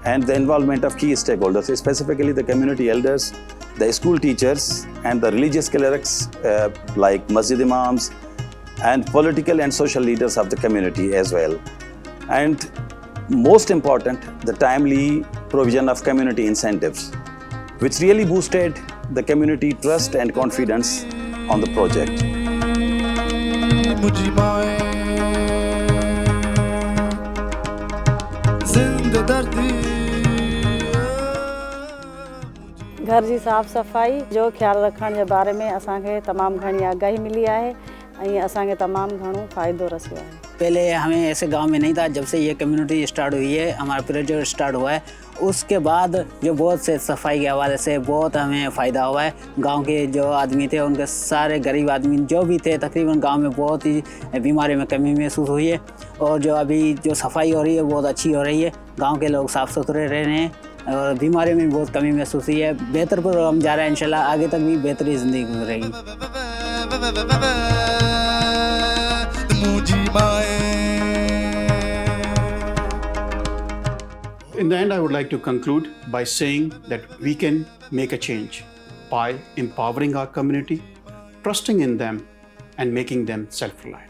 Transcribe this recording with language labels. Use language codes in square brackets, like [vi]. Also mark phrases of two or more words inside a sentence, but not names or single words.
[en] and the involvement of key stakeholders, specifically the community elders, the school teachers, and the religious clerics like masjid imams, and political and social leaders of the community as well. And most important, the timely provision of community incentives, which really boosted the community trust and confidence on the project. [sd] घर जी साफ़ सफ़ाई जो ख्याल रखण जे बारे में असांखे तमाम घणी आगाही मिली है और असांखे तमाम घणो फ़ायदो रसियो है। [ur] پہلے ہمیں ایسے گاؤں میں نہیں تھا، جب سے یہ کمیونٹی سٹارٹ ہوئی ہے، ہمارا پروجیکٹ سٹارٹ ہوا ہے، اس کے بعد جو بہت سے صفائی کے حوالے سے بہت ہمیں فائدہ ہوا ہے. گاؤں کے جو آدمی تھے، ان کے سارے غریب آدمی جو بھی تھے، تقریباً گاؤں میں بہت ہی بیماری میں کمی محسوس ہوئی ہے. اور جو ابھی جو صفائی ہو رہی ہے بہت اچھی ہو رہی ہے، گاؤں کے لوگ صاف ستھرے رہ رہے ہیں اور بیماری میں بہت کمی محسوس ہوئی ہے. بہتر پر ہم جا رہے ہیں، ان شاء اللہ آگے تک بھی بہتری زندگی گزرے گی. [en] In the end, I would like to conclude by saying that we can make a change by empowering our community, trusting in them, and making them self-reliant.